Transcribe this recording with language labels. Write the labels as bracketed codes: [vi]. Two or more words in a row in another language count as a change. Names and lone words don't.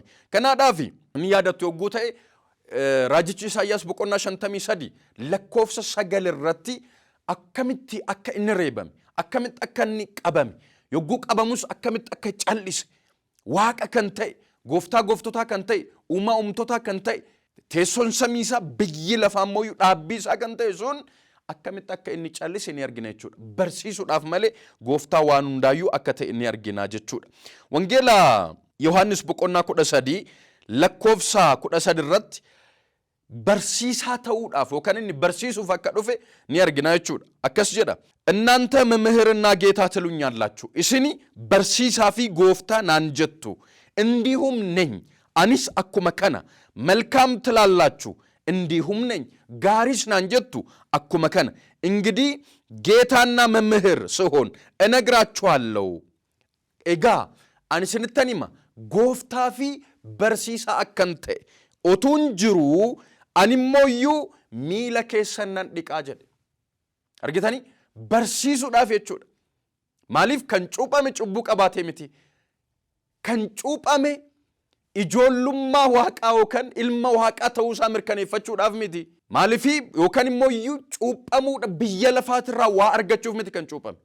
[om] Kanaadhaaf inni yaadattu yogguu ta'e raajichi Isaayyaas boqonnaa 53 lakkoofsa 9 irratti akkamitti akka inni reebame, akkamitti akka inni qabame, yogguu qabamus akkamitti akka callise, waaqa kan ta'e, gooftaa gooftotaa kan ta'e, uumaa uumtotaa kan ta'e, teessoon samii isaa biyyi lafaa immoo dhaabbii isaa kan ta'e sun akkamitti akka inni callise ni argina jechuudha. Barsiisuudhaaf malee gooftaa waan hundaayyuu akka ta'e ni argina jechuudha. Wangeela Yohaannis boqonnaa 13 lakkoofsa 13 irratti barsiisaa ta'uudhaaf yookaan inni barsiisuuf akka dhufe ni argina jechuudha. Akkas jedha. [am] እናንተ መምህርና ጌታ ትሉኛላችሁ [om] isin barsiisaafi gooftaa naan jettu [am] እንዲሁም ነኝ [om] anis akkuma kana [am] መልካም ትላላችሁ እንዲሁም ነኝ [om] gaaris naan jettu akkuma kana [am] እንግዲህ ጌታና መምህር ስሆን እነግራችኋለሁ [om] egaa ani sin jettanimmoo gooftaafi barsiisaa akkan ta'e otoon jiru an moo'u miila keessanii dhiqa jedha argitani barsiisuudhaaf jechuudha. Maaliif kan cuuphame cubbuu qabaatee miti. Kan cuuphame ijoollummaa waaqaa yookaan ilma waaqaa ta'uusaa mirkaneeffachuudhaaf miti. Maaliif yookaan immoo cuuphamuudha biyya lafaatirraa waa argachuuf miti kan cuuphame.